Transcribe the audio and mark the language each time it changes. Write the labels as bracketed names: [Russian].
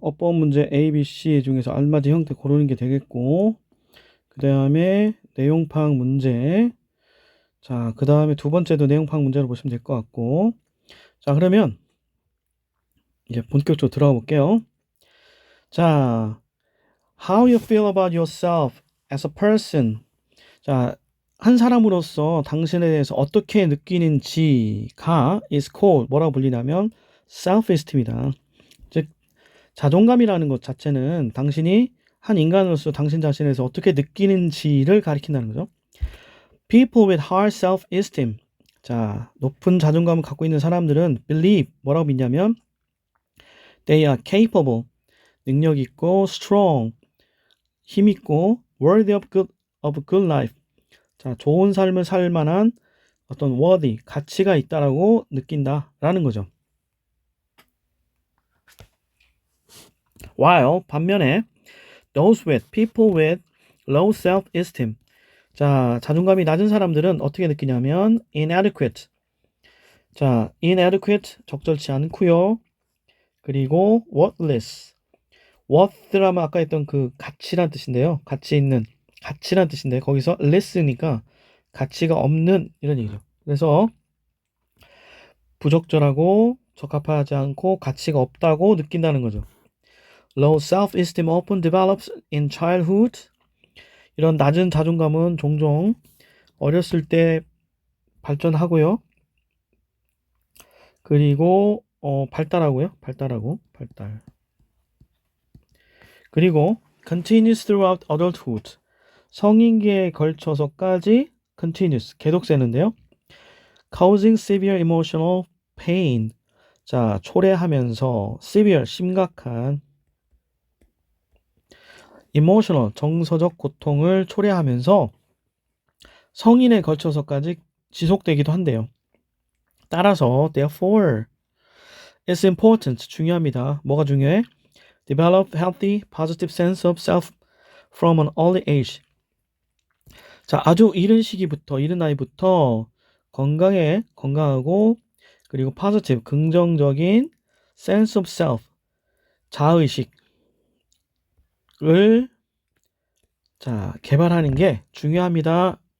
[Korean] 어법 문제 A, B, C 중에서 알맞은 형태 고르는 게 되겠고, 그 다음에 내용 파악 문제. 자, 그 다음에 두 번째도 내용 파악 문제로 보시면 될 것 같고. 자, 그러면 이제 본격적으로 들어가 볼게요. 자, [English] How you feel about yourself as a person. [Korean] 자, 한 사람으로서 당신에 대해서 어떻게 느끼는지가 [English] is called [Korean] 뭐라고 불리냐면 self-esteem이다. 즉, 자존감이라는 것 자체는 당신이 한 인간으로서 당신 자신에 대해서 어떻게 느끼는지를 가리킨다는 거죠. [English] People with high self-esteem. [Korean] 자, 높은 자존감을 갖고 있는 사람들은 believe 뭐라고 믿냐면 [English] they are capable [Korean] 능력 있고 strong 힘있고 [English] worthy of good life. [Korean] 자, 좋은 삶을 살 만한 어떤 worthy, 가치가 있다라고 느낀다라는 거죠. [English] While [Korean] 반면에 [English] those with people with low self-esteem. [Korean] 자, 자존감이 낮은 사람들은 어떻게 느끼냐면 inadequate. 자, inadequate 적절치 않고요. 그리고 worthless. worth라면 아까 했던 그 가치란 뜻인데요. 가치 있는 가치란 뜻인데 거기서 less니까 가치가 없는 이런 얘기죠. 그래서 부적절하고 적합하지 않고 가치가 없다고 느낀다는 거죠. [English] Low self-esteem often develops in childhood. [Korean] 이런 낮은 자존감은 종종 어렸을 때 발전하고요. 그리고 발달하고요. 발달. 그리고 [English] continues throughout adulthood. [Korean] 성인기에 걸쳐서까지 continuous 계속 세는데요. [English] causing severe emotional pain. [Korean] 자, 초래하면서 severe 심각한 emotional 정서적 고통을 초래하면서 성인에 걸쳐서까지 지속되기도 한대요. 따라서 [English] therefore it's important [Korean] 중요합니다. 뭐가 중요해? [English] Develop healthy positive sense of self from an early age. [Korean] 자, 아주 이른 나이부터 건강하고 그리고 positive 긍정적인 [English] sense of self [Korean] 자의식을 자, 개발하는 게 중요합니다.